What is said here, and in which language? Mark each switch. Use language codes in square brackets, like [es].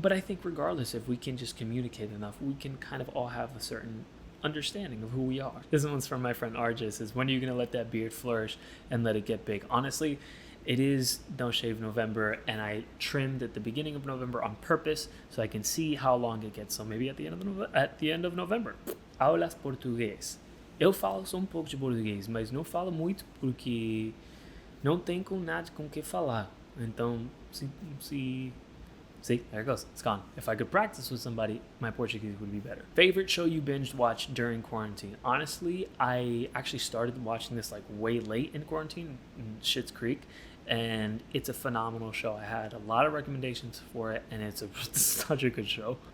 [en] But I think regardless, if we can just communicate enough, we can kind of all have a certain understanding of who we are. This one's from my friend RJ. It says, when are you going to let that beard flourish and let it get big? Honestly, it is No Shave November, and I trimmed at the beginning of November on purpose so I can see how long it gets. So maybe at the end of November. [pt] Aulas português. Eu falo só pouco de português, mas não falo muito porque não tenho nada com que falar. Então, [en] see, there it goes. It's gone. If I could practice with somebody, my Portuguese would be better. Favorite show you binge watched during quarantine? Honestly, I actually started watching this way late in quarantine, in Schitt's Creek, and it's a phenomenal show. I had a lot of recommendations for it, and it's such a good show.